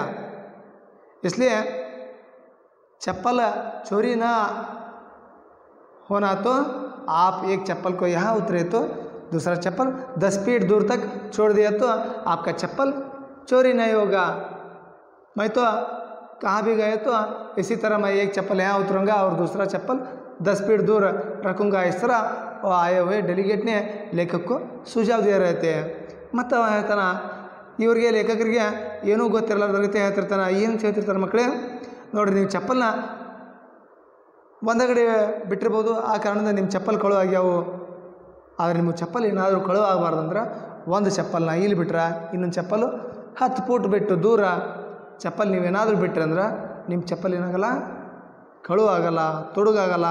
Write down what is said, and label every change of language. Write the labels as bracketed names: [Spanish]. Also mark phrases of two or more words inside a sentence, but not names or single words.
[Hindi] इसलिए चप्पल चोरी ना होना तो आप एक चप्पल को यहाँ उतरे तो दूसरा चप्पल 10 फीट दूर तक छोड़ दिया तो आपका चप्पल चोरी नहीं होगा। मैं तो कहाँ भी गए तो इसी तरह मैं एक चप्पल यहाँ उतरूँगा और दूसरा चप्पल 10 फीट दूर रखूँगा। इस तरह वो आए हुए डेलीगेट ने लेखक को सुझाव दे रहे थे। [Kannada] ಮತ್ತು ಹೇಳ್ತಾನೆ ಇವರಿಗೆ ಲೇಖಕರಿಗೆ ಏನೂ ಗೊತ್ತಿರಲಾರ್ದ ರೀತಿ ಹೇಳ್ತಿರ್ತಾನೆ, ಏನು ಹೇಳ್ತಿರ್ತಾರೆ ಮಕ್ಕಳೇ, ನೋಡಿರಿ ನೀವು ಚಪ್ಪಲ್ನ ಒಂದಗಡೆ ಬಿಟ್ಟಿರ್ಬೋದು, ಆ ಕಾರಣದಿಂದ ನಿಮ್ಮ ಚಪ್ಪಲ್ ಕಳು ಆಗ್ಯಾವು. ಆದರೆ ನಿಮ್ಮ ಚಪ್ಪಲ್ ಏನಾದರೂ ಕಳು ಆಗಬಾರ್ದಂದ್ರೆ ಒಂದು ಚಪ್ಪಲ್ನ ಇಲ್ಲಿ ಬಿಟ್ರೆ ಇನ್ನೊಂದು ಚಪ್ಪಲು 10 ಫೂಟ್ ಬಿಟ್ಟು ದೂರ ಚಪ್ಪಲ್ ನೀವೇನಾದರೂ ಬಿಟ್ರಿ ಅಂದ್ರೆ ನಿಮ್ಮ ಚಪ್ಪಲ್ ಏನಾಗಲ್ಲ, ಕಳು ಆಗಲ್ಲ, ತೊಡುಗಾಗಲ್ಲ.